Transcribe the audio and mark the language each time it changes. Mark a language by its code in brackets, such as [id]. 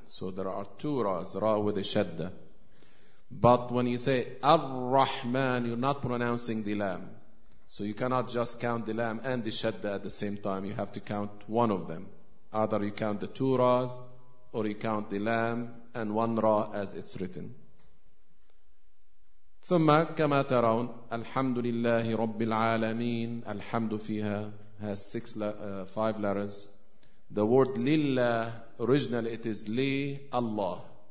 [en] So there are two Ra's, Ra with a Shadda. But when you say Ar-Rahman, you're not pronouncing the Lam. So you cannot just count the Lam and the Shadda at the same time. You have to count one of them. Either you count the two Ra's or you count the lamb and one ra as it's written. [ar] ثم كما ترون الحمد لله رب العالمين الحمد فيها [en] has six five letters. The word لله originally it is [ar] لي الله.